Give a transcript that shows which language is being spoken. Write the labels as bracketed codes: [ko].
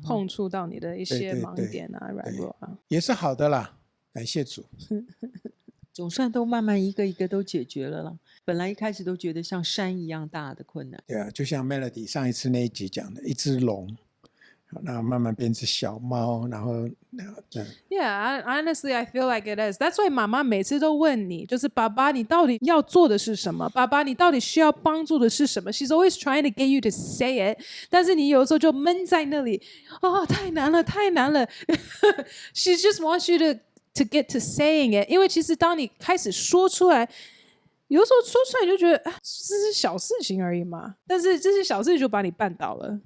[zh] 碰触到你的一些盲点啊、软弱啊，也是好的啦，感谢主。总算都慢慢一个一个都解决了啦。本来一开始都觉得像山一样大的困难。对啊，就像 Melody 上一次那一集讲的，一只龙，然后慢慢变成小猫，然后 [en] Yeah, honestly, I feel like it is. That's why [zh] 妈妈每次都问你，就是爸爸，你到底要做的是什么？爸爸，你到底需要帮助的是什么 ？ [en] She's always trying to get you to say it， [zh] 但是你有时候就闷在那里，太难了，太难了。 [en] She just wants you to get to saying it， [zh] 因为其实当你开始说出来，有时候说出来你就觉得这是小事情而已嘛，但是这些小事情就把你绊倒了。